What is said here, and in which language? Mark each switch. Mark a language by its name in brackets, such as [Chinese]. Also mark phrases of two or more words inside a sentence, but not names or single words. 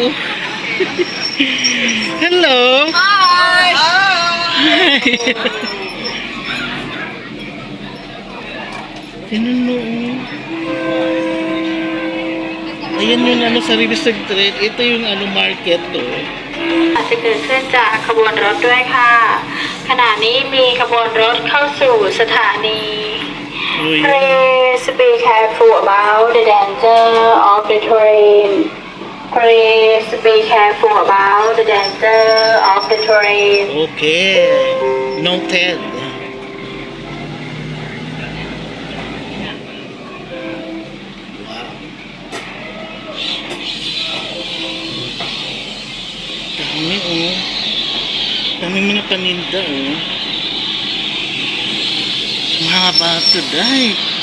[English] Hello! Hi! [Filipino] Hi! Tingnan mo. Ayan yung sa Riverside Street. Ito yung market to. [Thai] อาจจะเกิดขึ้นจากขบวนรถด้วยค่ะ ขณะนี้มีขบวนรถเข้าสู่สถานี Uy. [English] Please be careful about the danger of the train. Please be careful about the danger of the train. Okay. Noted. [Filipino] Dami Dami mga paninda Mga bato dahil.